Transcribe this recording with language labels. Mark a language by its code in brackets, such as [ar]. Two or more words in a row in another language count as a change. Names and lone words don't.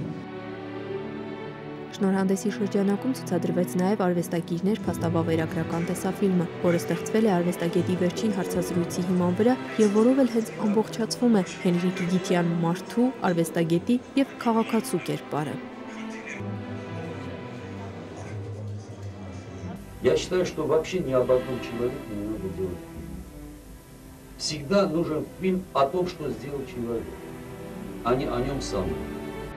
[hy] Շնորհանդեսի շրջանակում ցուցադրվեց նաև արվեստագիրներ փաստավավերագրական տեսաֆիլմը, որը ստեղծվել է արվեստագետի վերջին հարցազրույցի հիման վրա եւ որով էլ հենց ամբողջացվում է Հենրիկ Իգիթյան մարդու, արվեստագետի եւ քաղաքացու կերպարը։ [ru] Я считаю, что вообще ни об одном человеке не надо делать фильм. Всегда нужен фильм о том, что сделал человек, а не о нем самом.